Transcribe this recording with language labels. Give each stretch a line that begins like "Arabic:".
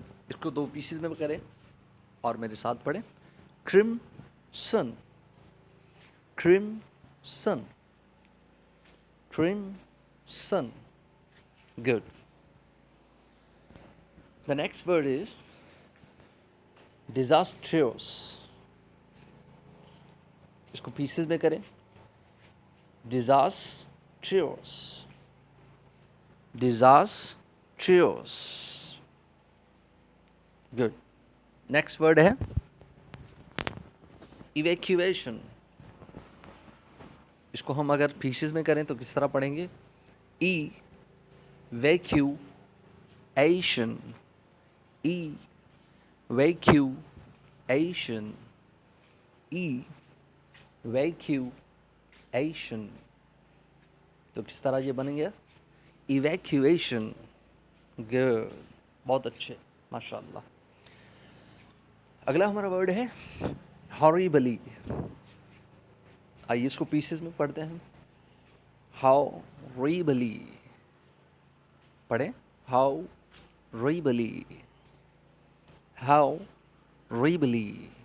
Hindi: इसको दो पीसेस में करें और मेरे साथ पढ़ें, crimson, crimson, crimson.
English: Good. The next word is disastrous.
Hindi: इसको pieces में करें, disastrous, disastrous.
English: Good. Next word है evacuation.
Hindi: इसको हम अगर pieces में करें तो किस तरह पढ़ेंगे, evacuation, evacuation, evacuation. तो किस तरह ये बनेंगे, evacuation. Good. बहुत अच्छे, माशाल्लाह. अगला हमारा वर्ड है horribly. आइए इसको पीसेस में पढ़ते हैं.
English: horribly.
Hindi: पढ़ें, horribly, horribly.